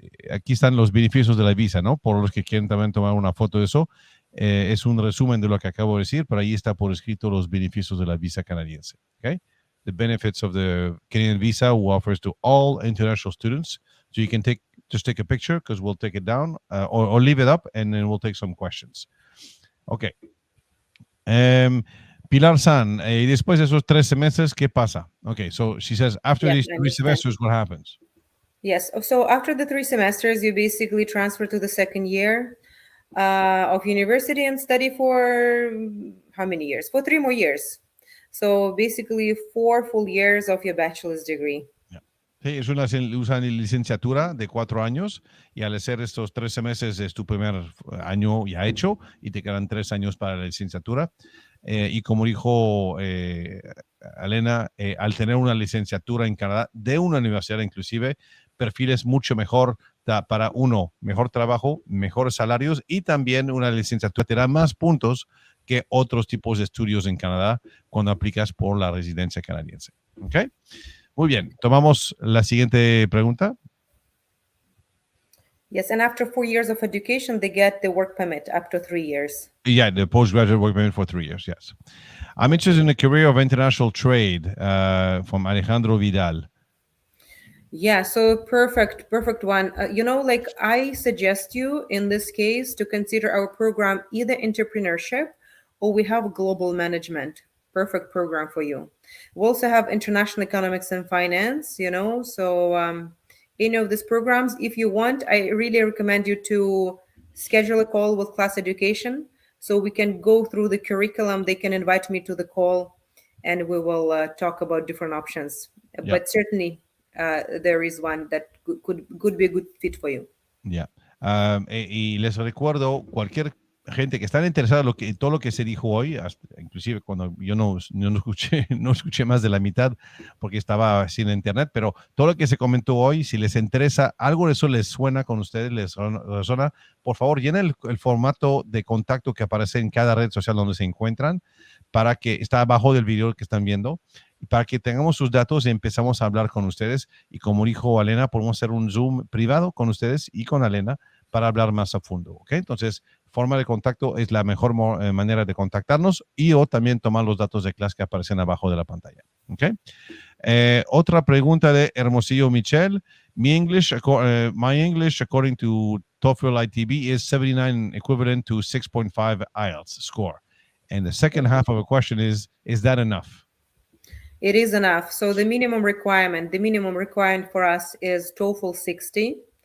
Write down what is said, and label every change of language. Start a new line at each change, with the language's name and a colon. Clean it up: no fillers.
Spanish: Aquí están los beneficios de la visa, ¿no? Por los que quieren también tomar una foto de eso. Es un resumen de lo que acabo de decir, pero ahí está por escrito los beneficios de la visa canadiense.
English: Okay? The benefits of the Canadian visa who offers to all international students. So you can just take a picture because we'll take it down or leave it up and then we'll take some questions. Okay.
Spanish: Pilar San, y después de esos 3 semestres, ¿qué pasa?
English: Okay, so she says, after these 3 semesters, what happens? Yes, so after the 3 semesters, you basically transfer to the second year of university and study for how many years? For 3 more years. So basically 4 full years of your bachelor's degree.
Spanish: Sí, es una licenciatura de 4 años y al hacer estos 3 semestres es tu primer año ya hecho y te quedan 3 años para la licenciatura. Y como dijo Elena, al tener una licenciatura en Canadá de una universidad inclusive, perfiles mucho mejor para uno, mejor trabajo, mejores salarios y también una licenciatura te da más puntos que otros tipos de estudios en Canadá cuando aplicas por la residencia canadiense. ¿Ok? Muy bien, tomamos la siguiente pregunta.
English: Yes, and after 4 years of education, they get the work permit up to 3 years. Yeah, the postgraduate work permit for 3 years, yes. I'm interested in the career of international trade from Alejandro Vidal. Yeah, so perfect one. I suggest you in this case to consider our program either entrepreneurship or we have global management. Perfect program for you. We also have international economics and finance, so any of these programs, if you want, I really recommend you to schedule a call with class education so we can go through the curriculum. They can invite me to the call and we will talk about different options. Yeah. But certainly there is one that could be a good fit for you. Yeah.
Spanish: Y les recuerdo, cualquier gente que está interesada en todo lo que se dijo hoy, inclusive cuando yo no escuché, no escuché más de la mitad porque estaba sin internet, pero todo lo que se comentó hoy, si les interesa, algo de eso les suena con ustedes, les resuena, por favor, llenen el formato de contacto que aparece en cada red social donde se encuentran, para que está abajo del video que están viendo, y para que tengamos sus datos y empezamos a hablar con ustedes. Y como dijo Alena, podemos hacer un Zoom privado con ustedes y con Alena para hablar más a fondo, ¿ok? Entonces, forma de contacto es la mejor manera de contactarnos, y o también tomar los datos de clase que aparecen abajo de la pantalla, ¿ok? Otra pregunta de Hermosillo Michelle.
English: My English, according to TOEFL ITB, is 79, equivalent to 6.5 IELTS score. And the second half of a question is that enough? It is enough. So the minimum requirement for us is TOEFL 60.